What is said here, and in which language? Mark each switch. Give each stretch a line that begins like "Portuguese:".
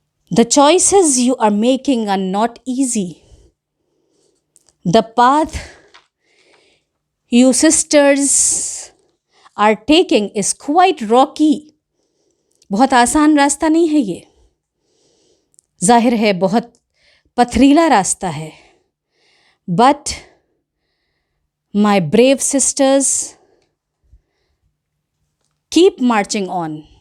English: The choices you are making are not easy. The path you sisters are taking is quite rocky.
Urdu: بہت آسان راستہ نہیں ہے یہ، ظاہر ہے بہت پتھریلا راستہ ہے.
English: But my brave sisters, keep marching on.